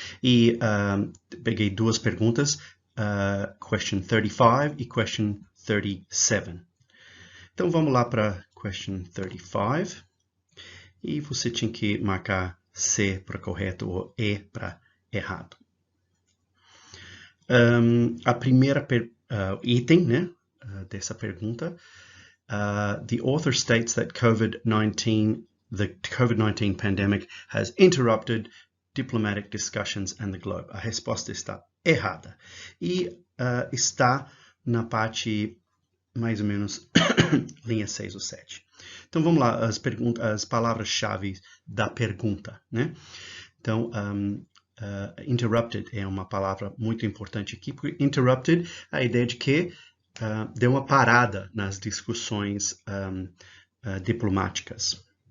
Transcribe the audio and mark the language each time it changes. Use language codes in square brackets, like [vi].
[pt] E peguei duas perguntas, question 35 e question 37. Então, vamos lá para question 35. E você tinha que marcar C para correto ou E para errado. A primeira item, né, dessa pergunta, [en] the author states that the COVID-19 pandemic has interrupted diplomatic discussions and the globe. [pt] A resposta está errada. E está na parte mais ou menos linha 6 ou 7. Então vamos lá, as palavras-chave da pergunta, né? Então, interrupted é uma palavra muito importante aqui, porque interrupted, a ideia de que deu uma parada nas discussões diplomáticas.